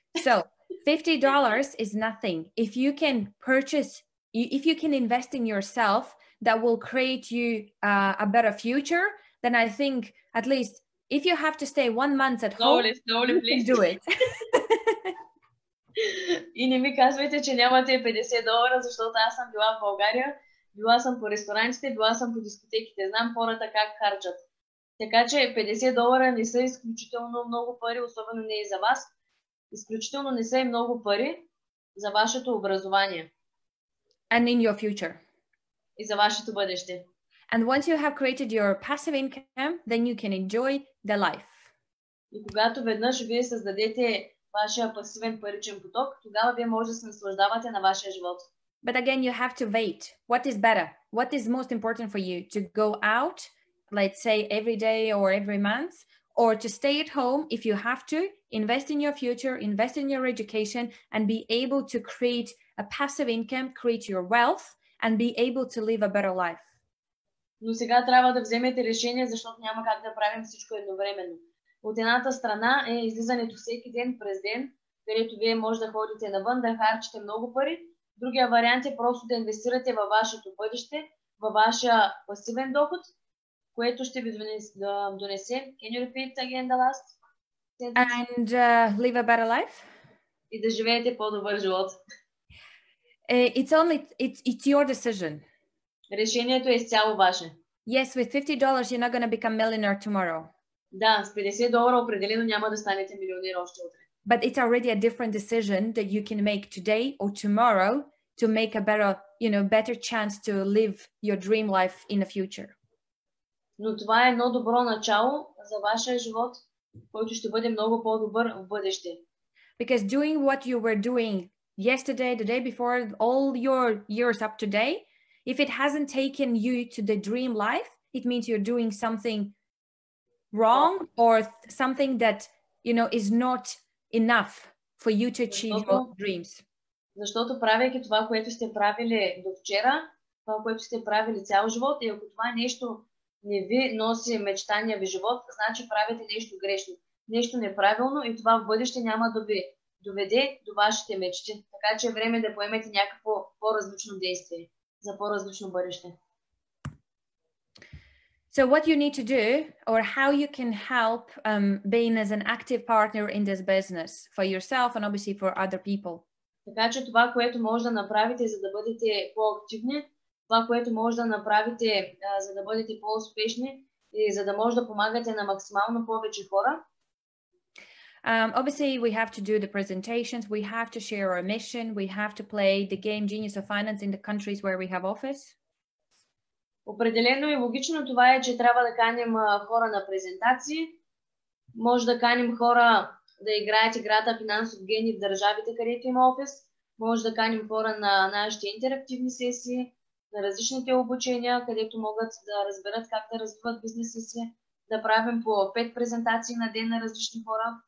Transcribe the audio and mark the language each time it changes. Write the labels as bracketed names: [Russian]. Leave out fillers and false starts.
[English] So $50 is nothing. If you can purchase, if you can invest in yourself, that will create you a better future, then I think at least if you have to stay 1 month at home, you can do it. [Bulgarian] И не ми казвайте, че нямате 50 долара, защото аз съм била в България, била съм по ресторантите, била съм по дискотеките, знам хората как харчат. Така че 50 долара не са изключително много пари, особено не и за вас. Изключително не са и много пари за вашето образование. [English] And in your future. [Bulgarian] И за вашето бъдеще. [English] And once you have created your passive income, then you can enjoy the life. [Bulgarian] И когато веднъж вие създадете вашия пасивен паричен поток, тогава вие може да се наслаждавате на вашия живот. [English] But again, you have to wait. What is better? What is most important for you? To go out, let's say every day or every month, or to stay at home if you have to, invest in your future, invest in your education, and be able to create a passive income, create your wealth, and be able to live a better life. [Bulgarian] Но сега трябва да вземете решение, защото няма как да правим всичко едновременно. От едната страна е излизането всеки ден през ден, където вие може да ходите навън, да харчите много пари, Другия вариант е просто да инвестирате във вашето бъдеще, във вашия пасивен доход, което ще ви донесе. [English] Can you repeat again the last sentence? And live a better life. [Bulgarian] И да живеете по-добър живот. [English] It's your decision. [Bulgarian] Решението е изцяло ваше. [English] Yes, with $50 you're not going to become millionaire tomorrow. [Bulgarian] Да, с $50 определено няма да станете милионер още утре. [English] But it's already a different decision that you can make today or tomorrow to make a better chance to live your dream life in the future. [Bulgarian] Но това е едно добро начало за вашия живот, който ще бъде много по-добър в бъдеще. [English] Because doing what you were doing yesterday, the day before, all your years up to date, if it hasn't taken you to the dream life, it means you're doing something wrong or something that, is not enough for you to achieve your dreams. [Bulgarian] Защото правейки това, което сте правили до вчера, това, което сте правили цял живот, и ако това нещо не ви носи мечтания ви живот, значи правите нещо грешно, нещо неправилно и това в бъдеще няма да ви доведе до вашите мечти. Така че е време да поемете някакво по-различно действие за по-различно бъдеще. [English] So what you need to do, or how you can help being as an active partner in this business for yourself and obviously for other people. [Bulgarian] Така че това, което може да направите, за да бъдете по-активни, това, което може да направите, за да бъдете по-успешни и за да може да помагате на максимално повече хора. [English] Obviously, we have to do the presentations, we have to share our mission, we have to play the game Genius of Finance in the countries where we have office. [Bulgarian] Определено и логично това е, че трябва да каним хора на презентации. Може да каним хора да играят играта финансов гений в държавите, където има офис. Може да каним хора на нашите интерактивни сесии, на различните обучения, където могат да разберат как да развиват бизнеса си, да правим по 5 презентации на ден на различни хора.